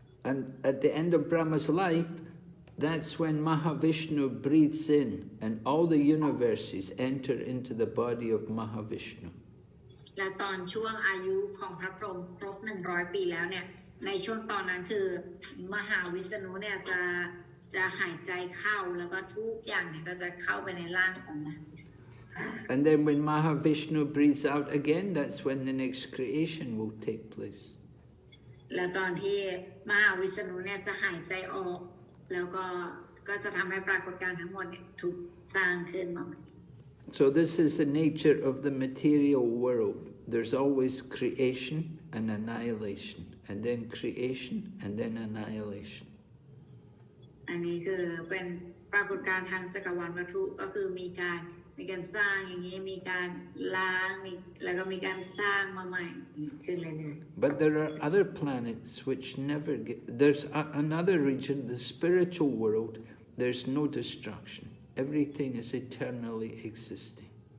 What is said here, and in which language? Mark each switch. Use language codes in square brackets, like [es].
[en] And at the end of Brahma's life, that's when Mahavishnu breathes in and all the universes enter into the body of Mahavishnu. [th] และตอนช่วงอายุของพระพรหมครบ100 ปีแล้วเนี่ยในช่วงตอนนั้นคือมหาวิษณุเนี่ยจะหายใจเข้าแล้วก็ทุกอย่างเนี่ยก็จะเข้าไปในร่างของมหาวิษณุ [en] And then when Mahavishnu breathes out again, that's when the next creation will take place. [th] และตอนที่มหาวิษณุเนี่ยจะหายใจออกแล้วก็จะทำให้ปรากฏการณ์ทั้งหมดเนี่ยถูกสร้างขึ้นมา [en] So this is the nature of the material world. There's always creation and annihilation, and then creation and then annihilation. [th] อันนี้คือเป็นปรากฏการณ์ทางจักรวาลวัตถุก็คือมีการสร้างอย่างนี้มีการล้างแล้วก็มีการสร้างมาใหม่ขึ้นเรื่อยๆ [en] But there are other planets which never get... There's another region, the spiritual world, there's no destruction. Everything is eternally existing.